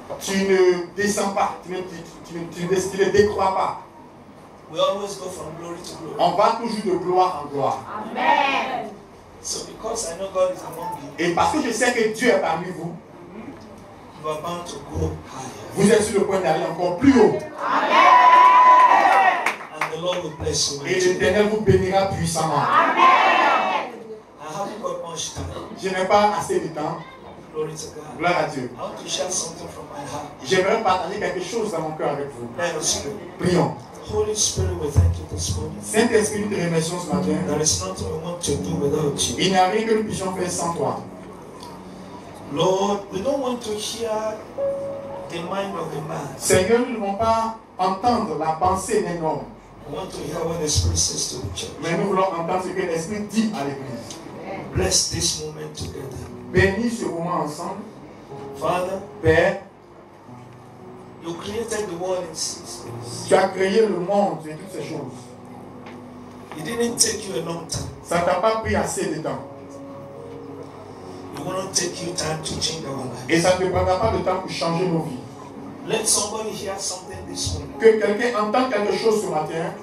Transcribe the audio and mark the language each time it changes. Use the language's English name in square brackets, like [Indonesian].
[French] tu ne descends pas, tu ne décroîs pas. [English] We always go from glory to glory. [French] On va toujours de gloire en gloire. [English] Amen. So because I know God is among you, [French] Et parce que je sais que Dieu est parmi vous, [English] you are bound to go higher. [French] vous êtes sur le point d'aller encore plus haut. [English] And the Lord will bless you. [French] Et l'Éternel vous bénira puissamment. [English] I haven't got much time. [French] Je n'ai pas assez de temps. [English] Glory to God. [French] Gloire à Dieu. [English] I want to share something from my heart. [French] J'aimerais partager quelque chose dans mon cœur avec vous. [English] Let us pray. [French] Prions. [English] Holy Spirit, we thank you this morning. [French] Saint-Esprit, nous te remercions ce matin. [English] There is nothing we want to do without you. [French] Il n'y a rien que nous puissions faire sans toi. [English] Lord, we don't want to hear the mind of a man. [French] Seigneur, nous ne voulons pas entendre la pensée d'un homme, [English] We want to hear what the Spirit says to the church. [French] mais nous voulons entendre ce que l'Esprit dit à l'Église. [English] Bless this moment together. [French] Bénis ce moment ensemble. [English] Father, [French] Père, [English] you created the world in 6 days. [French] tu as créé le monde et toutes ces choses. [English] It didn't take you a long time. [French] Ça ne t'a pas pris assez de temps. [English] It won't take you time to change our life. [French] Et ça ne te prendra pas de temps pour changer nos vies. [English] Let somebody hear something this morning [French] Que quelqu'un entende quelque chose ce matin